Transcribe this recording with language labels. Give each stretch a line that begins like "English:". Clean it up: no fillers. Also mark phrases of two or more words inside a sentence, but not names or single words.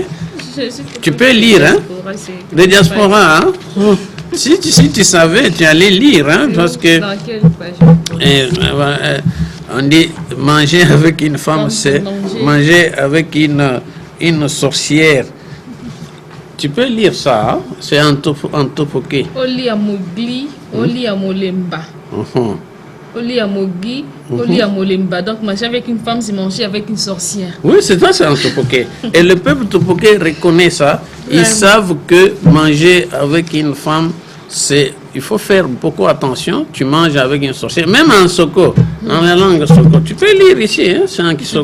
French: Tu peux lire, hein? De diaspora, hein? Si tu savais, tu allais lire, hein? Parce que... Dans quelle page? On dit manger avec une femme, c'est manger avec une sorcière. Tu peux lire ça, hein? C'est en tofoké.
Tupinikin: Oli amogli, oli amolemba. Oli amogi, oli amolemba.
French: Donc manger avec une femme, c'est manger avec une sorcière. Oui, c'est ça, c'est en tofoké. Et le peuple tofoké reconnaît ça. Ils savent que manger avec une femme, il faut faire beaucoup attention. Tu manges avec une sorcière, même en soko, dans la langue soko. Tu peux lire ici, hein, c'est en kisoko.